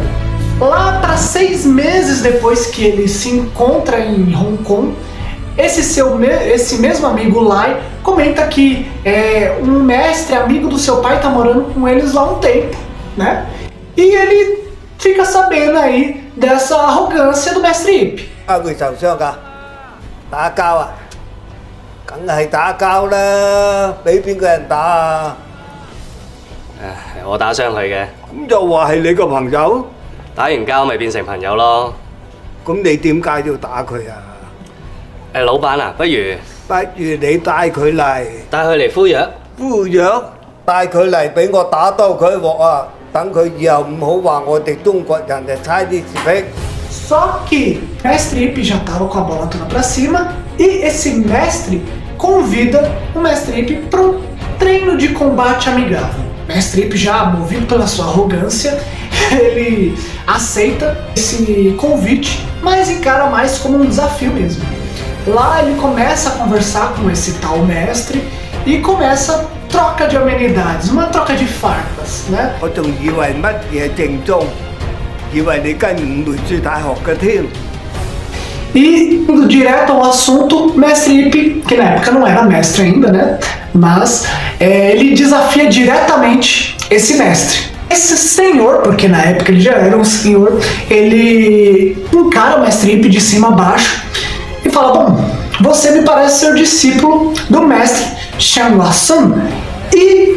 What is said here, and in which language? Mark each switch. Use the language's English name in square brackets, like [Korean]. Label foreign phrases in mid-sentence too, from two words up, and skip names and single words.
[Portuguese] Lá para 6 meses depois que ele se encontra em Hong Kong, esse mesmo amigo Lai comenta que um mestre amigo do seu pai está morando com eles lá um tempo, né? E ele fica sabendo aí dessa arrogância do Mestre Ip. [Cantonese] 我打傷佢嘅，咁就話係你個朋友，打完交咪變成朋友咯。咁你點解要打佢啊？老闆啊，不如你帶佢嚟，帶佢嚟敷藥。敷藥帶佢嚟俾我打兜佢一鑊啊！等佢以後唔好話我哋中國人係差啲自卑。 [Portuguese] Só que Mestre Ip já estava com a bola toda para cima e esse mestre convida o Mestre Ip para um treino de combate amigável. Mestre Ip, já movido pela sua arrogância, ele aceita esse convite, mas encara mais como um desafio mesmo. Lá ele começa a conversar com esse tal mestre e começa troca de amenidades, uma troca de farpas, né? [Cantonese] 我仲以為乜嘢正宗，以為你跟五梅書大學嘅添。 [Portuguese] E, indo direto ao assunto, Mestre Ip, que na época não era mestre ainda, né? Mas ele desafia diretamente esse mestre. Esse senhor, porque na época ele já era um senhor, ele encara o Mestre Ip de cima a baixo e fala: bom, você me parece ser discípulo do mestre Shan Hua San.